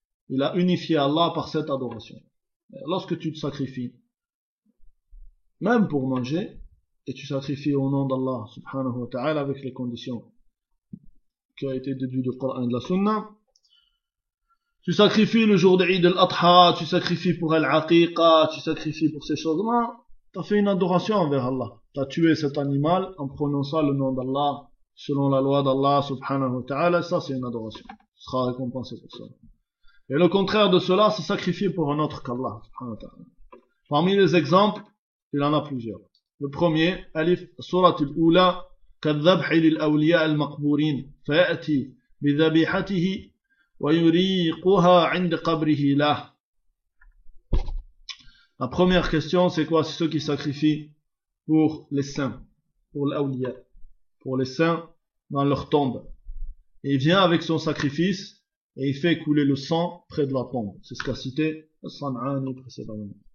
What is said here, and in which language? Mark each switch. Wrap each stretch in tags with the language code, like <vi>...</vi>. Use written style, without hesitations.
<fr>Il a unifié Allah par cette adoration. Lorsque tu te sacrifies, même pour manger, et tu sacrifies au nom d'Allah subhanahu wa ta'ala avec les conditions qui ont été déduites du Coran et de la Sunna, tu sacrifies le jour de Eid al-Adha, tu sacrifies pour Al-Aqiqa, tu sacrifies pour ces choses-là, tu as fait une adoration envers Allah. Tu as tué cet animal en prononçant le nom d'Allah selon la loi d'Allah subhanahu wa ta'ala, ça c'est une adoration. Tu seras récompensé pour cela. Et le contraire de cela, c'est sacrifier pour un autre qu'Allah subhanahu wa ta'ala. Parmi les exemples, il en a plusieurs. Le premier,</fr> <ar>Alif Surat al-Ula, كَذَّبْحِ لِلْأَوْلِيَاءِ الْمَقْبُورِينَ فَيَأْتِي بِذَبِيحَتِهِ وَيُرِيقُهَا عِنْدِ قَبْرِهِ لَهُ.</ar> <fr>La première question, c'est quoi? C'est ceux qui sacrifient pour les saints, pour l'awliya, pour les saints dans leur tombe. Et il vient avec son sacrifice et il fait couler le sang près de la tombe. C'est ce qu'a cité San'ani précédemment.</fr>